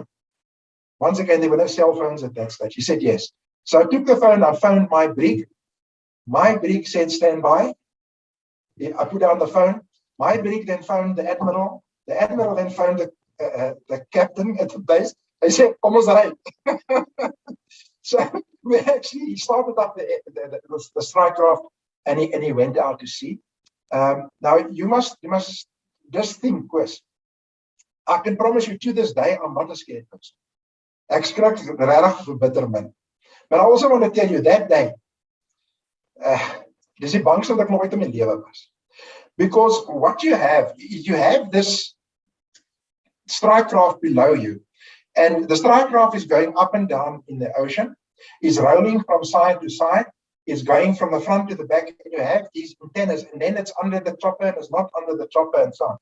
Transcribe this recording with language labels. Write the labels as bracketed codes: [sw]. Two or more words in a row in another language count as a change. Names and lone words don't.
[en] Once again, there were no cell phones at that stage. He said yes. So I took the phone. I phoned my brig. My brig said, stand by. I put down the phone. My brig then phoned the admiral. The admiral then phoned the captain at the base. They said, [af] kom ons ry. [en] So we actually started up the strike craft, and he went out to sea. Now you must just think, Chris. I can promise you to this day, I'm not a scared person. [af] Ek skrik regtig verbitter min. [en] But I also want to tell you that day, [af] dis die bangste wat ek nog ooit in my lewe was. [en] Because what you have this strike craft below you, and the strike craft is going up and down in the ocean, is rolling from side to side, is going from the front to the back, and you have these antennas, and then it's under the chopper, and it's not under the chopper, and so on.